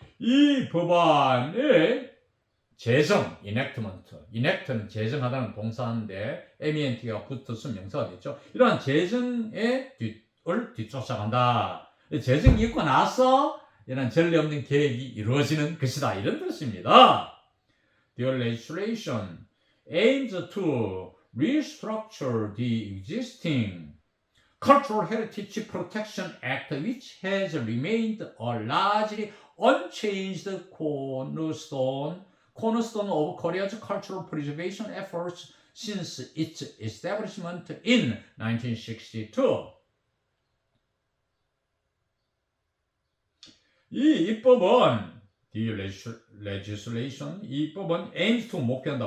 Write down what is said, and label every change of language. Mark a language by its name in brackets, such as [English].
[Korean] 이 법안의 제정, enact는 제정하다는 동사인데 ment가 붙어서 명사가 됐죠. 이러한 제정의 뒤쫓아간다. 제정이 있고 나서 이런 전례 없는 계획이 이루어지는 것이다. 이런 뜻입니다. [English] The legislation aims to restructure the existing Cultural Heritage Protection Act, which has remained a largely unchanged cornerstone of Korea's cultural preservation efforts since its establishment in 1962. [Korean] 이 입법은 [English] the legislation, [Korean] 이 입법은 [English] aims to [Korean] 목표한다.